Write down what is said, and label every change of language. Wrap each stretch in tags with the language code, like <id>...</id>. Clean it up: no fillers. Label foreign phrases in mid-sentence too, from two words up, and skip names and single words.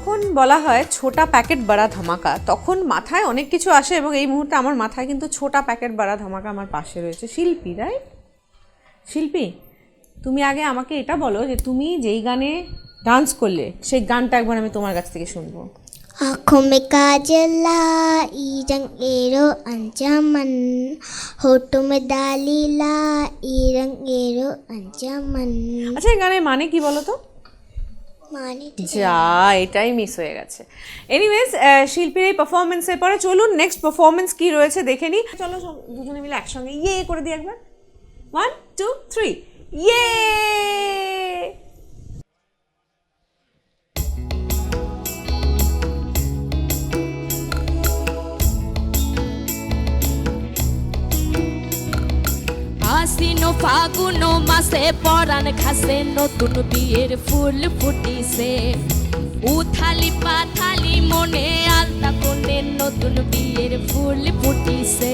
<bn>বলা হয়</bn> <hi>छोटा पैकेट बड़ा धमाका,</hi> <bn>তখন মাথায় অনেক কিছু আসে এবং এই মুহূর্তে আমার মাথায় কিন্তু</bn> <hi>छोटा पैकेट बड़ा धमाका</hi> <bn>আমার পাশে রয়েছে শিল্পী, রাইট? শিল্পী, তুমি আগে আমাকে এটা বলো যে তুমি যেই গানে ডান্স করলে সেই গানটা একবার আমি তোমার কাছ থেকে শুনবো।</bn> <hi>आँखों में काजल लाई रंग एरो अंजामन, होठों में डाली लाई रंग एरो अंजामन।</hi> <bn>আচ্ছা এই গানের মানে কি বলো তো? माने যা, এটাই মিস হয়ে গেছে। এনিওয়েজ, শিল্পীর এই পারফরমেন্সের পরে চলুন নেক্সট পারফরমেন্স কি রয়েছে দেখে নিই। চলো দুজনে মিলে একসঙ্গে ইয়ে করে দিই একবার। 1 2 3 ইয়ে। আশ্বিন ফাগুন মাসে পরাণ খাসে নতুন বিয়ের ফুল ফুটিছে, উথালি পাথালি মনে আলতা কোণে নতুন বিয়ের ফুল ফুটিছে।</bn>